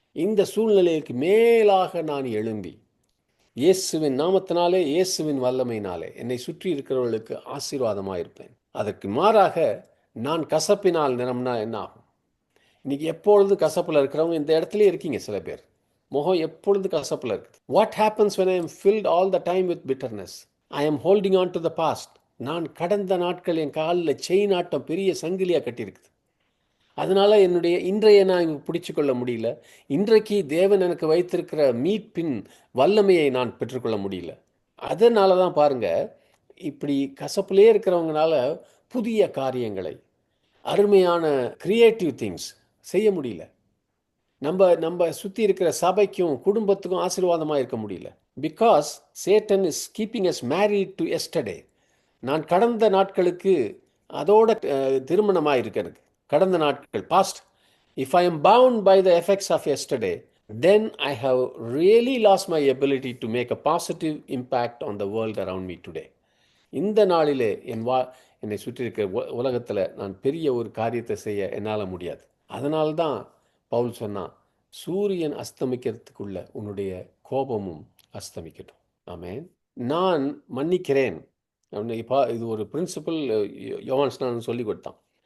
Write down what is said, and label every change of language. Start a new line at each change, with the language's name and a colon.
Tamil: இந்த சூழ்நிலைக்கு மேலாக நான் எழும்பி இயேசுவின் நாமத்தினாலே, இயேசுவின் வல்லமையினாலே என்னை சுற்றி இருக்கிறவர்களுக்கு ஆசீர்வாதமாக இருப்பேன். அதற்கு மாறாக நான் கசப்பினால் நிரம்பினா என்ன ஆகும்? இன்னைக்கு எப்பொழுது கசப்பில் இருக்கிறவங்க இந்த இடத்துலயே இருக்கீங்க. சில பேர் முகம் எப்பொழுது கசப்பில் இருக்குது.
English: What happens when I am filled all the time with bitterness? I am holding on to the past.
Tamil: நான் கடந்த நாட்கள் என் காலில் செயின் ஆட்டம் பெரிய சங்கிலியாக கட்டியிருக்குது. அதனால் என்னுடைய இன்றைய நான் பிடிச்சு கொள்ள முடியல. இன்றைக்கு தேவன் எனக்கு வைத்திருக்கிற மீட்பின் வல்லமையை நான் பெற்றுக்கொள்ள முடியல. அதனால தான் பாருங்கள், இப்படி கசப்புலே இருக்கிறவங்கனால புதிய காரியங்களை, அருமையான
English: creative things
Tamil: செய்ய முடியல. நம்ம சுற்றி இருக்கிற சபைக்கும் குடும்பத்துக்கும் ஆசீர்வாதமாக இருக்க முடியல.
English: Because Satan is keeping us married to yesterday.
Tamil: நான் கடந்த நாட்களுக்கு அதோட திருமணமாக இருக்கு எனக்கு. கடந்த நாட்கள், past.
English: If I am bound by the effects of yesterday, then I have really lost my ability to make a positive impact on the world around me today.
Tamil: இந்த நாளிலே என்னை சுற்றி இருக்கிற உலகத்தில் நான் பெரிய ஒரு காரியத்தை செய்ய என்னால் முடியாது. அதனால்தான் பவுல் சொன்னான், சூரியன் அஸ்தமிக்கிறதுக்குள்ள உன்னுடைய கோபமும் அஸ்தமிக்கட்டும். ஆமென். நான் மன்னிக்கிறேன். இது ஒரு பிரின்சிபல் யோவான் சொல்லி கொடுத்தான்.